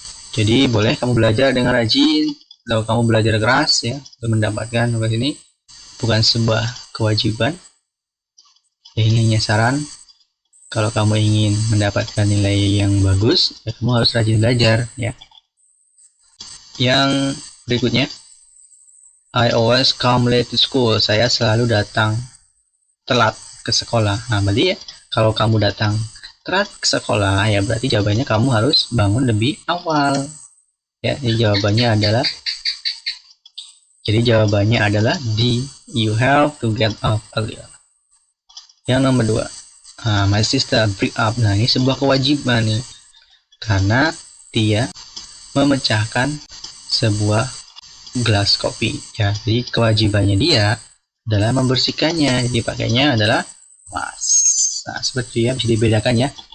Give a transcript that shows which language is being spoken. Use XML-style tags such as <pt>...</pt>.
<id>Jadi boleh kamu belajar dengan rajin, atau kamu belajar keras ya untuk mendapatkan tugas ini, bukan sebuah kewajiban. Ya, ini hanya saran. Kalau kamu ingin mendapatkan nilai yang bagus, ya kamu harus rajin belajar ya. Yang berikutnya,</id> <en>I always come late to school.</en> <id>Saya selalu datang telat ke sekolah. Nah, berarti ya, kalau kamu datang telat ke sekolah, ya berarti jawabannya kamu harus bangun lebih awal. Ya, jadi jawabannya adalah Jadi jawabannya adalah D.</id> <en>You have to get up earlier.</en> <id>Yang nomor 2,</id> <en>my sister bring up.</en> <id>Nah, ini sebuah kewajiban nih, karena dia memecahkan sebuah gelas kopi. Ya, jadi kewajibannya dia adalah membersihkannya. Jadi pakainya adalah must. Nah, seperti ya, bisa dibedakan ya.</id>